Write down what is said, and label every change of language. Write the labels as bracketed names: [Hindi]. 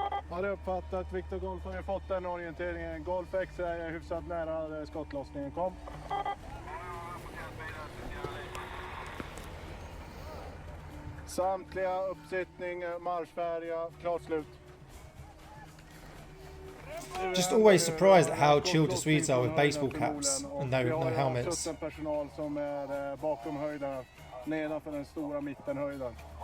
[Swedish] Har du uppfattat Victor Golf har ju fått den orienteringen. Golf X är hyfsat nära skottlossningen. Kom. Samtliga uppsittning, marschfärdiga, klart slut. [English] Just always surprised at how chilled the Swedes are with baseball caps and no helmets. [Swedish] Personal som är bakom höjden, nedanför den stora mittenhöjden.